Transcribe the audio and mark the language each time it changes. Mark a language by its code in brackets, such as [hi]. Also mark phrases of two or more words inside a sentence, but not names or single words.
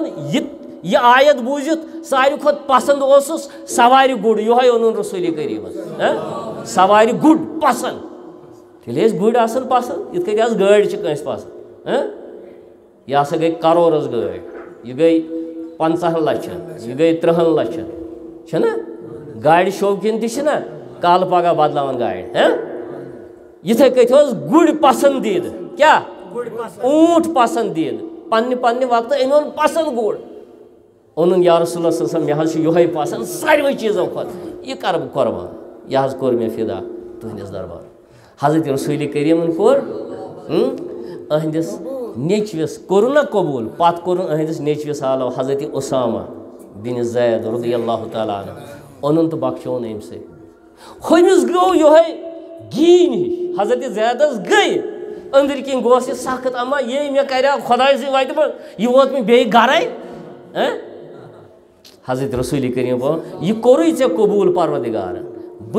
[ks] یہِ آیت بوٗزِتھ ساروی کھۄتہٕ پسنٛد اوسُس سوارِ گُر یِہوے اوٚنُن رسوٗلِ کریٖمن سوارِ گُر پسنٛد ییٚلہِ أسۍ گُرۍ آسان پسنٛد یِتھ کٔنۍ آز گٲڑۍ چھِ کٲنٛسہِ پسنٛد یہِ ہسا گٔے کرورس گٲڑۍ یہِ گٔے 50 لچھن یہِ گٔے 30 لچھن چھنا گاڑِ شوقیٖن تہِ چھِنا کالہٕ پگہہ بدلاوان گاڑِ یِتھے کٔنۍ اوس گُرۍ پسنٛدیٖدٕ کیٛاہ اوٗنٛٹ پسنٛدیٖدٕ پننہِ وقتہٕ أمۍ اوٚن پسنٛد گُر اوٚنُن [ar] یا رسول اللہ صلی اللہ علیہ وسلم [ks] مےٚ حظ چھُ یِہوے پسنٛد ساروٕے چیٖزو کھۄتہٕ یہِ کرٕ بہٕ قۄربان یہِ حظ کوٚر مےٚ فِدا تُہنٛدِس دربار حضرت رسوٗلِ کریٖمن کوٚر أہنٛدِس نیٚچوِس کوٚرُن نا قبوٗل پتہٕ کوٚرُن أہنٛدِس نیٚچوِس علاوٕ حضرت اُسامہ بِن زید [ar] رضی اللہ تعالیٰ عنہ [ks] اوٚنُن تہٕ بخشوُن أمۍ سۭتۍ ہُمِس گوٚو یِہوے گیٖنۍ ہِش حضرت زیدس گٔے أنٛدٕرۍ کِنۍ گوس یہِ سخت اما یے مےٚ کریٛاو خۄداے سٕنٛدِ وتہِ منٛز یہِ ووت مےٚ بیٚیہِ گرے حضرت رسوٗلِ کریٖم ووٚن یہِ کوٚرُے ژےٚ قبوٗل پروردِگارن بہٕ